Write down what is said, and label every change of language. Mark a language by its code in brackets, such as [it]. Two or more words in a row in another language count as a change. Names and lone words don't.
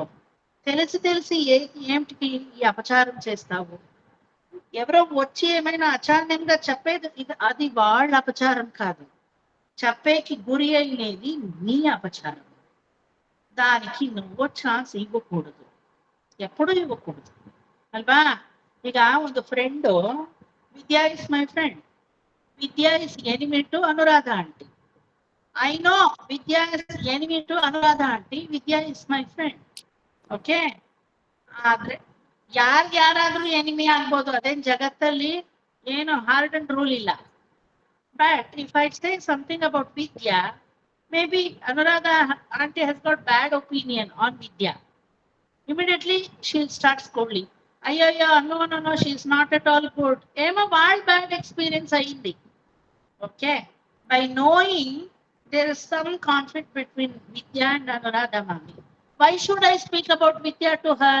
[te] తెలిసి ఏమిటికి ఈ అపచారం చేస్తావు? ఎవరో వచ్చి ఏమైనా అచారణంగా చెప్పేది అది వాళ్ళ అపచారం కాదు, చెప్పేకి గురి అయినది నీ అపచారం. దానికి నువ్వు ఛాన్స్ ఇవ్వకూడదు, ఎప్పుడు ఇవ్వకూడదు అల్వా. [kn] ಈಗ ಒಂದು ಫ್ರೆಂಡು, [en] Vidya is my friend, Vidya is enemy to Anuradha auntie. I know Vidya is enemy to Anuradha auntie, Vidya is my friend. [kn] ಓಕೆ, ಆದ್ರೆ ಯಾರಾದ್ರೂ ಎನಿಮಿ ಆಗ್ಬೋದು, ಅದೇನ್ ಜಗತ್ತಲ್ಲಿ ಏನು [en] hard and rule [kn] ಇಲ್ಲ. [en] But if I say something about Vidya, maybe Anuradha auntie has got bad opinion on Vidya. Immediately she'll start scolding. Ayya, no, she's not at all good. Ema wild bad experience ayindi. Okay, by knowing there is some conflict between Vidya and Anuradha mami, why should I speak about Vidya to her?